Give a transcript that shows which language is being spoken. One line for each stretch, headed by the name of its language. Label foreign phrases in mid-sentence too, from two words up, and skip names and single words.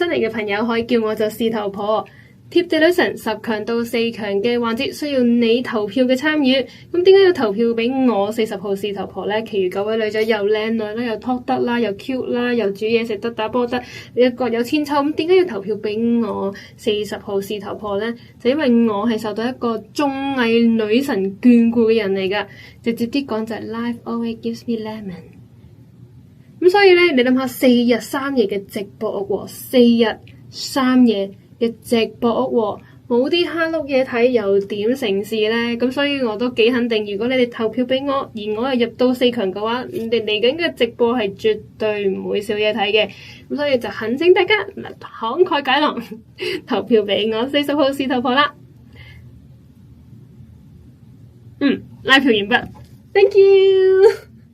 Cantonese: 嚟嘅朋友可以叫我做事頭婆。貼地女神10強到4強嘅環節需要你投票嘅參與，咁點解要投票俾我40號事頭婆呢？其餘9位女仔又靚女啦，又 talk 得啦，又 cute 啦，又煮嘢食得，打波得，各有千秋，咁點解要投票俾我40號事頭婆呢？就因為我係受到一個綜藝女神眷顧嘅人嚟㗎，直接啲講就係
English: Life always gives me lemon。
Cantonese: 咁所以呢，你諗下4日3夜嘅直播屋喎，4日3夜嘅直播屋喎，冇啲蝦碌嘢睇又點成事呢？咁所以我都幾肯定，如果你哋投票俾我，而我又入到4強嘅話，你哋嚟緊嘅直播係絕對唔會少嘢睇嘅。咁所以就懇請大家慷慨解囊投票俾我40號事頭婆啦。拉票完畢，
English: Thank you。